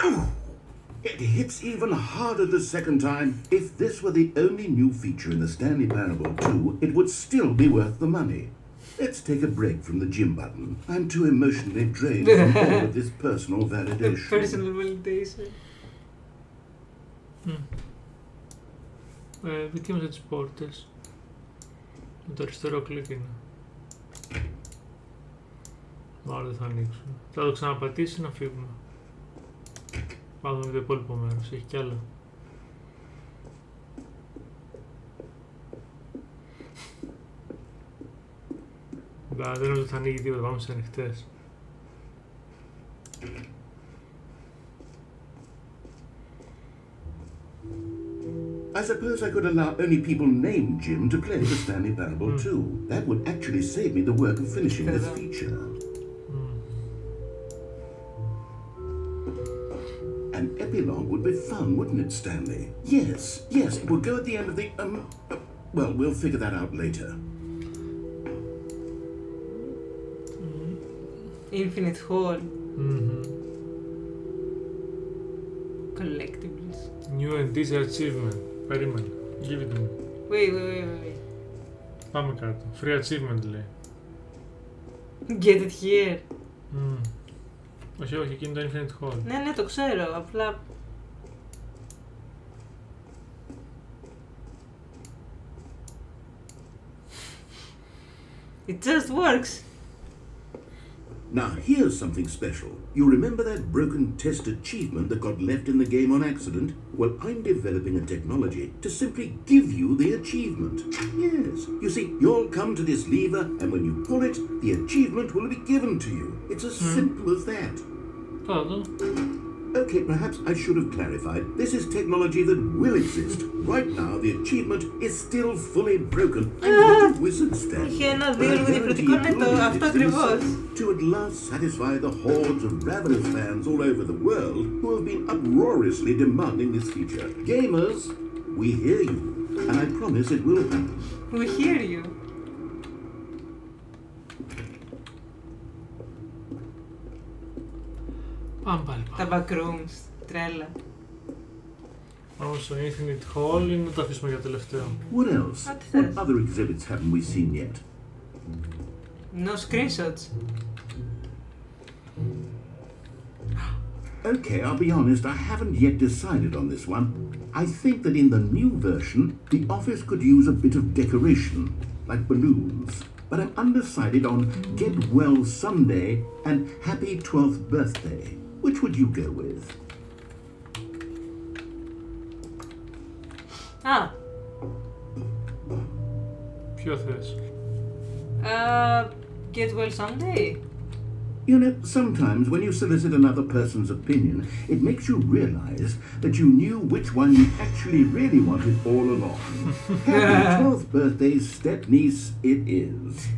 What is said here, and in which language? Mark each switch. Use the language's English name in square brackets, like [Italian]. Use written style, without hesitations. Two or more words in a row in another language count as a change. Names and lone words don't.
[English] Ooh, it hits even harder the second time. If this were the only new feature in the Stanley Parable 2, it would still be worth the money. Let's take a break from the Jim button. I'm too emotionally drained from all of this personal validation. Personal validation. [Greek] Δοκίμασε τις πόρτες. Με το αριστερό κλικ είναι. Μάλλον δεν θα ανοίξουν. Θα το ξαναπατήσει να φύγουμε. Πάμε με το υπόλοιπο μέρος, έχει κι άλλα. Δεν νομίζω ότι θα ανοίγει τίποτα, πάμε στις ανοιχτές. [English] I suppose I could allow only people named Jim to play the Stanley Parable too. That would actually save me the work of finishing this feature. An epilogue would be fun, wouldn't it, Stanley? Yes, it would go at the end of the, well, we'll figure that out later. Infinite Hall. Collectibles. New and Teaser Achievement. Περίμενε. Give it to me. Wait. [Greek] Πάμε κάτω. Free Achievement λέει. [English] Get it here. [Greek] Όχι, εκείνη το Infinite Hall. Ναι, το ξέρω, απλά... [English] It just works. Now, here's something special. You remember that broken test achievement that got left in the game on accident? Well, I'm developing a technology to simply give you the achievement. Yes. You see, you'll come to this lever, and when you pull it, the achievement will be given to you. It's as simple as that. Okay, perhaps I should have clarified. This is technology that will exist. Right now, the achievement is still fully broken. I'm not a wizard, Stanley. [Greek] Είχε ένα δίωρο διαφορετικό, ναι, αυτό ακριβώς. [English] To at last satisfy the hordes of ravenous fans all over the world who have been uproariously demanding this feature. Gamers, we hear you, and I promise it will happen. We hear you. [Greek] Πάμε πάλι. Τα backrooms, τρέλα. Πάμε στο Infinite Hall ή να το αφήσουμε για τελευταίο. [English] What else? What other exhibits haven't we seen yet? No screenshots. Okay, I'll be honest, I haven't yet decided on this one. I think that in the new version, the office could use a bit of decoration, like balloons. But I'm undecided on Get Well Someday and Happy 12th Birthday. Which would you go with? [Greek] Ποιο θες? [English] Get Well Someday. You know, sometimes when you solicit another person's opinion, it makes you realize that you knew which one you actually really wanted all along. Happy 12th birthday, step niece, it is.